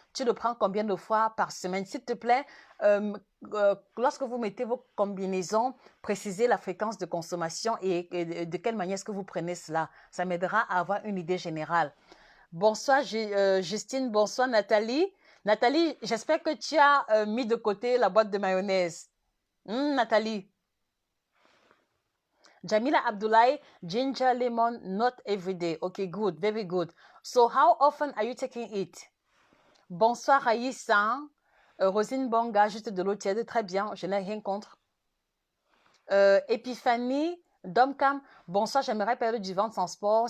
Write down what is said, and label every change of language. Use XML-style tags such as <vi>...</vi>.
<fr>Tu le prends combien de fois par semaine? S'il te plaît, lorsque vous mettez vos combinaisons, précisez la fréquence de consommation et de quelle manière est-ce que vous prenez cela. Ça m'aidera à avoir une idée générale. Bonsoir Justine, bonsoir Nathalie. Nathalie, j'espère que tu as mis de côté la boîte de mayonnaise. Nathalie.</fr> <en>Jamila Abdullahi, ginger, lemon, not every day. Okay, good, very good. So how often are you taking it?</en> <fr>Bonsoir Raïssa. Rosine Bonga, juste de l'eau tiède, très bien, je n'ai rien contre. Epiphanie, Domcam, bonsoir, j'aimerais perdre du ventre sans sport.</fr>